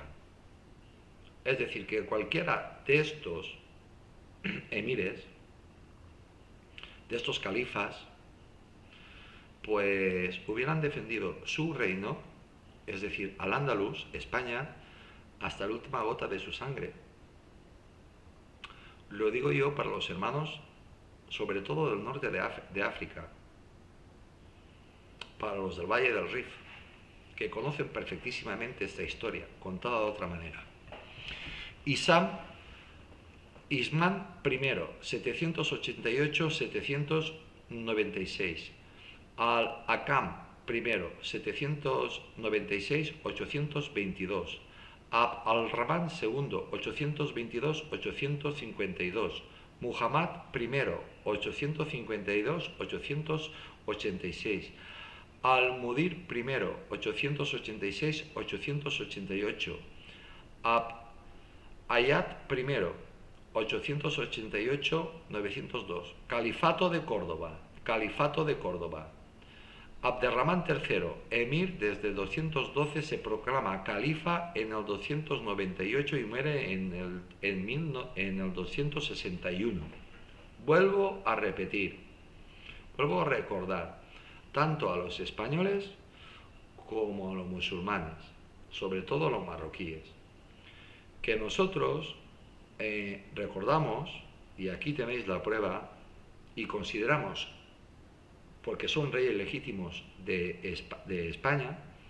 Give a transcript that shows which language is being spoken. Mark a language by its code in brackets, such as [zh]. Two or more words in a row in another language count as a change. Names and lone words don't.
[es] Es decir, que cualquiera de estos emires, de estos califas, pues hubieran defendido su reino, es decir, al Andalus, España, hasta la última gota de su sangre. lo digo yo para los hermanos, sobre todo del norte de África, para los del Valle del Rif, que conocen perfectísimamente esta historia, contada de otra manera. Isman I, 788-796. Al-Hakam I, 796-822. Abd al-Rahman II, 822-852. Muhammad I, 852-886. Al-Mudir I, 886-888. Abd Ayat I, 888-902. Califato de Córdoba. Abderramán III, emir desde 212, se proclama califa en el 298 y muere en el 261. Vuelvo a recordar, tanto a los españoles como a los musulmanes, sobre todo a los marroquíes, que nosotros recordamos, y aquí tenéis la prueba, y consideramos, porque son reyes legítimos de España,